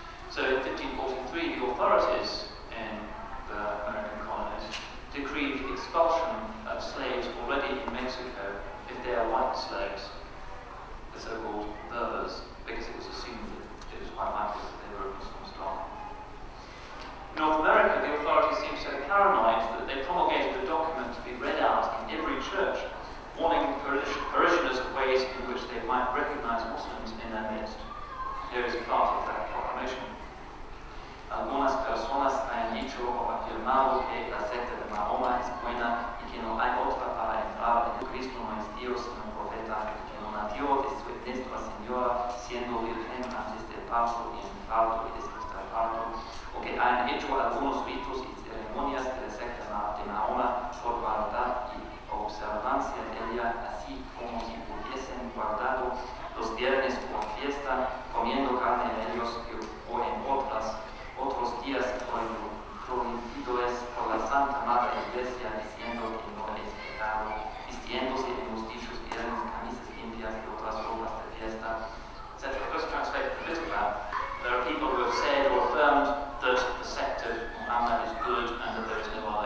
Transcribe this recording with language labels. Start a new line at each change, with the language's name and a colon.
English: So in 1543, the authorities in the American colonies decreed the expulsion of slaves already in Mexico if they are white slaves, the so-called Berbers, because it was assumed that it was quite likely that they were of Muslim stock. In North America, the authorities seemed so paranoid that they promulgated a document to be read out in every church, warning parishioners of ways in which they might recognize Muslims in their midst. Here is part of that proclamation.
Spanish: Algunas personas han dicho o afirmado que la secta de Mahoma es buena y que no hay otra para entrar en Cristo, no es Dios, sino profeta, que no nació de Nuestra Señora, siendo virgen antes del parto y en el parto y después del parto, o que han hecho algunos ritos y ceremonias de la secta de Mahoma por guardar y observancia de ella, así como si hubiesen guardado los viernes por fiesta, comiendo carne en ellos o en otros días prohibidos por la Santa Madre Iglesia, diciendo que no es pecado, vistiéndose en los dichos viernes camisas limpias y otras ropas de fiesta, etc.
English: Just translate a bit of that. There are people who have said or affirmed that the sect of Muhammad is good and that there is no